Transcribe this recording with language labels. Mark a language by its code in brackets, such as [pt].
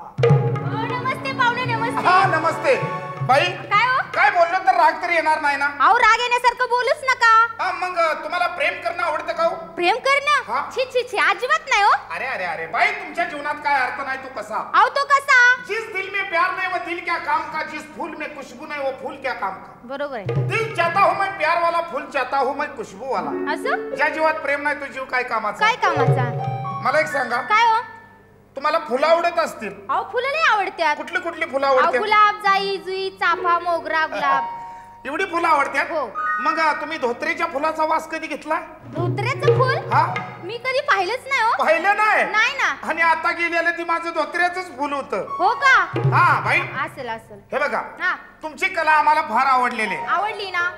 [mr] नमस्ते पाहुणे नमस्ते. हा नमस्ते बाई. काय हो काय बोललो तर राग तरी येणार नाही ना? अहो राग येण्यासारखं बोलूच नका. हा मग तुम्हाला प्रेम करणं आवडतं का हो? प्रेम हा? करणं छी छी छी अजिबात नाही हो. अरे अरे अरे बाई तुमच्या जीवनात काय अर्थ नाही तो कसा? अहो तो कसा [hi] जिस दिल में प्यार नहीं वो दिल क्या काम का, जिस फूल में खुशबू नहीं वो फूल क्या काम का. [mr] बरोबर आहे [hi] दिल चाहता हूँ मैं प्यार वाला, फूल चाहता हूँ मैं खुशबू वाला. [mr] असं ज्या जीवात प्रेम नाही तो जीव काय कामाचा? काय कामाचा मला एक सांगा काय हो तुम्हाला फुलं आवडत असतील? अहो फुलं नाही आवडत्यात. कुठली कुठली फुलं अहो आवडतात? गुलाब जाई जुई चाफा मोगरा गुलाब एवढी फुलं आवडतात? हो. मग तुम्ही धोत्रेच्या फुलाचा वास कधी घेतला? धोत्र्याचं फुल हा मी कधी पाहिलंच नाही हो. पाहिलं नाही? नाही ना. आणि आता गेलेलं ती माझं धोत्र्याचंच फुल होतं. हो का हा बाई असेल असेल हे बघा हा तुमची कला आम्हाला फार आवडलेली आहे. आवडली ना.